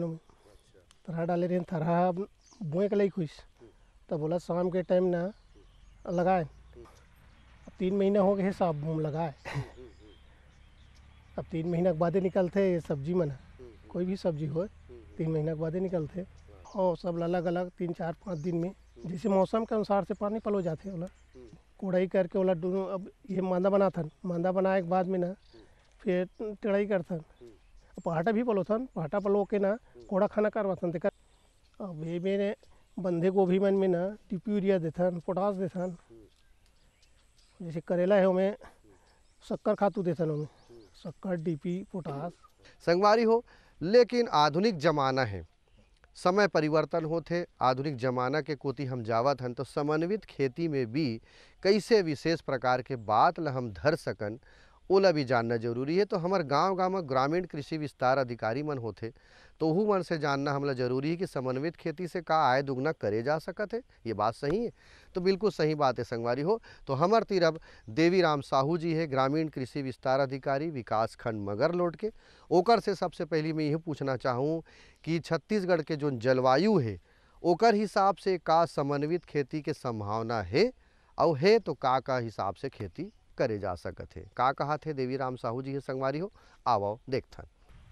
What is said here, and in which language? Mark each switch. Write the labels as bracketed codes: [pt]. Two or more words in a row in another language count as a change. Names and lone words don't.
[hne] हमें थरहा डाले रहे, थरहा बोए के लिए खुश तब बोला शाम के टाइम ना लगाए। अब 3 महीना हो गए साहब हम लगाए। अब 3 महीना के बाद निकलते ये सब्जी मन, कोई भी सब्जी हो 3 महीना के बाद निकलते और सब अलग अलग 3-4-5 दिन में जैसे मौसम के अनुसार से पानी पलो जाते ओला कोड़ाई करके ओला अब ये मांदा बनाथन। मांदा बनाए के बाद में ना फिर टेढ़ाई करथन, पहाटा भी पलोथन। पहाटा पलो के ना कोड़ा खाना करवाथन। तेकर अब ये मेरे बंधे गोभी मन में ना टीपी यूरिया देथन, पोटास देथन। जैसे करेला है हमें शक्कर खातू देथन, हमें शक्कर, डीपी, पोटास। संगवारी हो लेकिन आधुनिक जमाना है, समय परिवर्तन होते, आधुनिक जमाना के कोती हम जावत हन तो समन्वित खेती में भी कैसे विशेष प्रकार के बात ला हम धर सकन ओला भी जानना जरूरी है। तो हमार गांव में ग्रामीण कृषि विस्तार अधिकारी मन होते तो वह मन से जानना हमला जरूरी है कि समन्वित खेती से का आय दुगना करे जा सकत है। ये बात सही है? तो बिल्कुल सही बात है संगवारी हो। तो हमार तीर अब देवी राम साहू जी है, ग्रामीण कृषि विस्तार अधिकारी विकास खंड मगर लोड के। ओकर से सबसे पहले मैं यही पूछना चाहूँ कि छत्तीसगढ़ के जो जलवायु है ओकर हिसाब से का समन्वित खेती के संभावना है और है तो का हिसाब से खेती करे जा सकत है। का कहा थे देवी राम साहू जी है संगवारी हो, आवो देखथन।